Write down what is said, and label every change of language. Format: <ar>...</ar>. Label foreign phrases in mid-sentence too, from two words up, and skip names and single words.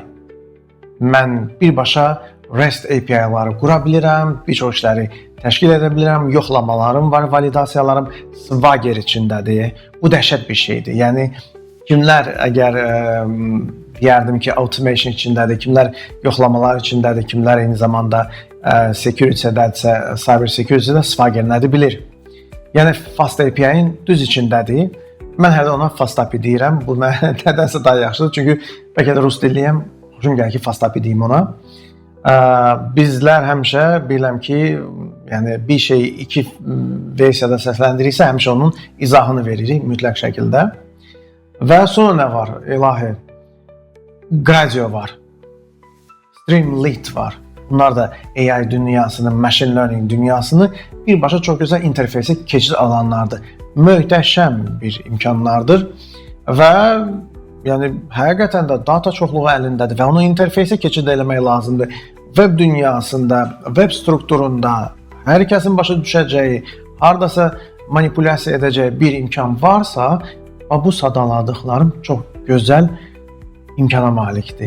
<az>Mən birbaşa REST API-ları qura bilirəm, bir çox işləri təşkil edə bilirəm, yoxlamalarım var, validasiyalarım Swagger içindədir. Bu dəhşət bir şeydir. Yəni, kimlər əgər deyərdim ki, automation içindədir, kimlər yoxlamalar içindədir, kimlər eyni zamanda security-dədirsə,</az> <en>cyber security-</en> <az>də Swagger nədir bilir. Yəni, Fast API-in düz içindədir. Mən hələ ona Fast API deyirəm. Bu nədənsə daha yaxşıdır. Çünki bəlkə də rus dilliyəm. Xoşum gəlir ki, Fast API deyim ona. Bizlər həmişə biləm ki, yəni bir şeyi iki versiyada səsləndiriksə, həmişə onun izahını veririk mütləq şəkildə. Və sonra nə var? İlahi. Gradio var. Streamlit var. Bunlar da AI dünyasını,</az> <en>machine learning</en> <az>dünyasını birbaşa çox gözəl interfeysə keçid alanlardır. Möhtəşəm bir imkanlardır və yəni həqiqətən də data çoxluğu əlindədir və onu interfeysə keçid eləmək lazımdır. Web dünyasında, web strukturunda hər kəsin başa düşəcəyi, hardasa manipulyasiya edəcəyi bir imkan varsa, bu sadaladıqlarım çox gözəl imkana malikdir.</az>